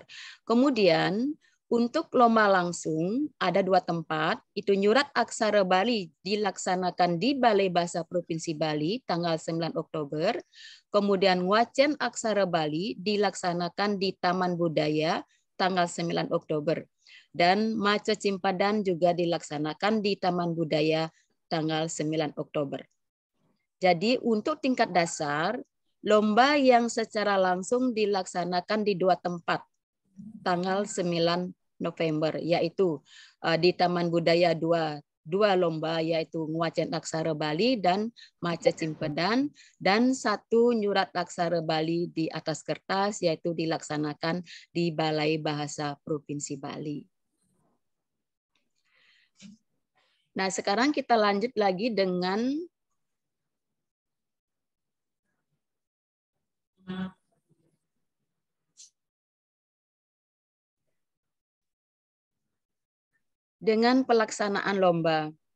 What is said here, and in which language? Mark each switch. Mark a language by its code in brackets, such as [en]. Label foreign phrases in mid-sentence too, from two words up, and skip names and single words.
[id] Kemudian untuk lomba langsung ada 2 tempat, itu Nyurat Aksara Bali dilaksanakan di Balai Bahasa Provinsi Bali tanggal 9 Oktober, kemudian Wacen Aksara Bali dilaksanakan di Taman Budaya tanggal 9 Oktober, dan Maca Cimpadan juga dilaksanakan di Taman Budaya tanggal 9 Oktober. Jadi untuk tingkat dasar, lomba yang secara langsung dilaksanakan di 2 tempat tanggal 9 November, yaitu di Taman Budaya 2 lomba, yaitu Ngwacen Aksara Bali dan Maca Cimpadan, dan 1 Nyurat Aksara Bali di atas kertas, yaitu dilaksanakan di Balai Bahasa Provinsi Bali. Nah, sekarang kita lanjut lagi dengan pelaksanaan lomba.